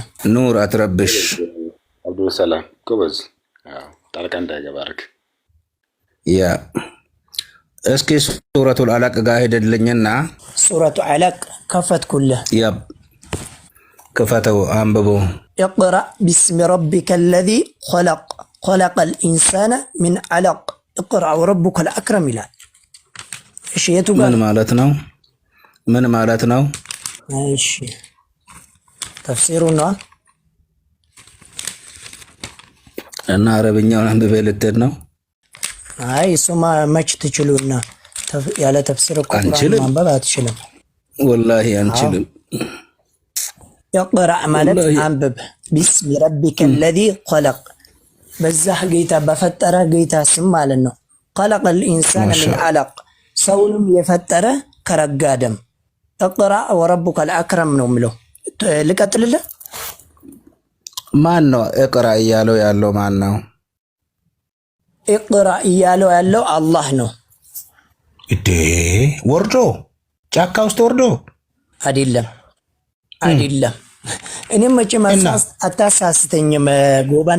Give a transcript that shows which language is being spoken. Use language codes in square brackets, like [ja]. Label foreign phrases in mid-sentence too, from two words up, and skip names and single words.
[am] ኑር አትረብሽ። አብዱሰላም ጎበዝ፣ ጣልቃ እንዳይገባርክ። ያ እስኪ ሱረቱል አለቅ ጋር ሄደልኝና ሱረቱ አለቅ ከፈትኩልህ። ያ ክፈተው፣ አንብቦ [ar] اقرأ باسم ربك الذي خلق الإنسان من علق اقرأ وربك الأكرم [am] ይላል። እሺ የቱ ጋር ምን ማለት ነው? እሺ ተፍሲሩ ነው እና አረብኛውን አንብቤ ልትሄድ ነው? አይ እሱማ መች ትችሉና ያለ ተፍሲር እኮ ማንበብ አትችልም። ወላሂ አንችልም። اقرأ ማለት አንብብ። [ar] بسم ربك الذي خلق [am] በዛህ ጌታ በፈጠረ ጌታ ስም ማለት ነው። [ar] خلق الإنسان من علق [am] ሰውንም የፈጠረ ከረጋ ደም [ar] اقرأ وربك الأكرم [am] ነው የሚለው ልቀጥልልህ ማን ነው እቅራ እያለው ያለው ማን ነው اقرأ እያለው ያለው አላህ ነው እዴ ወርዶ ጫካ ውስጥ ወርዶ አይደለም እኔም መቼም አታሳስተኝም ጎበና